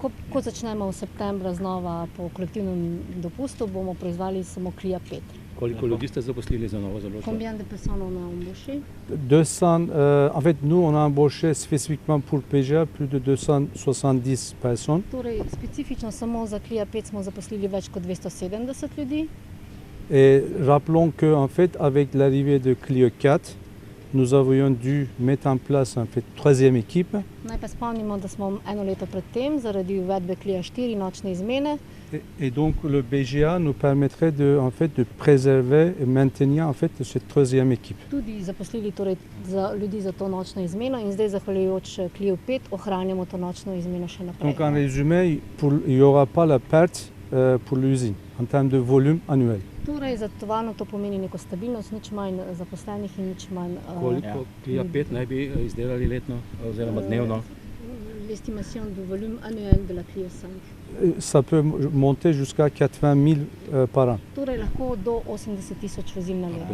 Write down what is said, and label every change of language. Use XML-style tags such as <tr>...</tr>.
<sl>ko začnemo v septembra znova po kolektivnem dopustu, bomo proizvali samo Clio 5. Koliko ljudi ste zaposlili za novo založbo?</sl> <fr>Combien de personnes on a embauché? 200, en fait, nous, on a embauché spécifiquement pour PGA plus de 270 personnes.</fr> <sl>Torej, specifično samo za Clio 5 smo zaposlili več kot 270 ljudi.</sl> <fr>Et rappelons qu'en fait, avec l'arrivée de Clio 4, nous avions dû mettre en place en fait 3e équipe.</fr> <sl>Naj pa spomnimo, da smo eno leto predtem zaradi uvedbe Clio 4 nočne izmene.</sl> <fr>Et donc le BGA nous permettrait en fait, de préserver et maintenir en fait, cette 3e équipe.</fr> <sl>Tudi zaposlili torej za ljudi za to nočno izmeno in zdaj zahvaljujoč Clio 5 ohranjamo to nočno izmeno še naprej.</sl> <fr>Donc en résumé, il n'y aura pas la perte pour l'usine en termes de volume annuel.</fr> <sl>Torej, za tovarno to pomeni neko stabilnost, nič manj zaposlenih in nič manj Koliko Clio 5 naj bi izdelali letno oziroma dnevno?</sl> <fr>L'estimation du volume annuel de la Clio 5. Ça peut monter jusqu'à 80 000 par an.</fr> <sl>Torej, lahko do 80.000 vozil na leto.</sl>